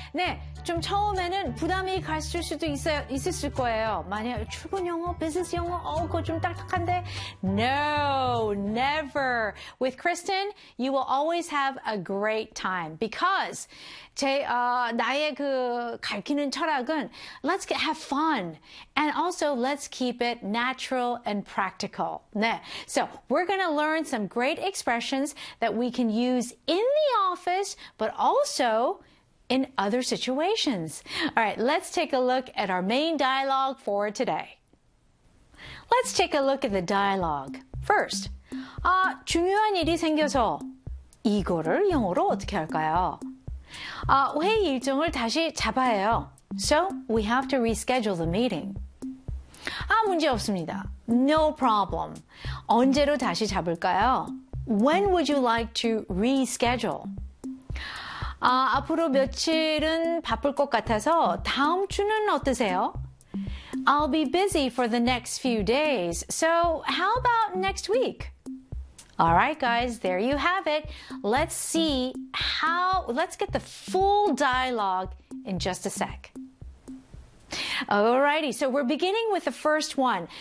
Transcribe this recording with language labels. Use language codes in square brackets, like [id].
[ko] 네, 좀 처음에는 부담이 가실 수도 있을 거예요. 만약 출근 영어, 비즈니스 영어, 그거 좀 딱딱한데. [en] No, never. With Kristen, you will always have a great time because [ko] 나의 그 가르치는 철학은 [en] let's have fun and also let's keep it natural and practical. [ko] 네. [en] So we're going to learn some great expressions that we can use in the office, but also in other situations. All right, let's take a look at our main dialogue for today. Let's take a look at the dialogue. [ko] First, 중요한 일이 생겨서 이거를 영어로 어떻게 할까요? 회의 일정을 다시 잡아요. [en] So, we have to reschedule the meeting. [ko] 문제 없습니다. [en] No problem. [ko] 언제로 다시 잡을까요? [en] When would you like to reschedule? [ko] 앞으로 며칠은 바쁠 것 같아서 다음 주는 어떠세요? [en] I'll be busy for the next few days. So, how about next week? All right, guys, there you have it. Let's see how, let's get the full dialogue in just a sec. Alrighty, so we're beginning with the first one.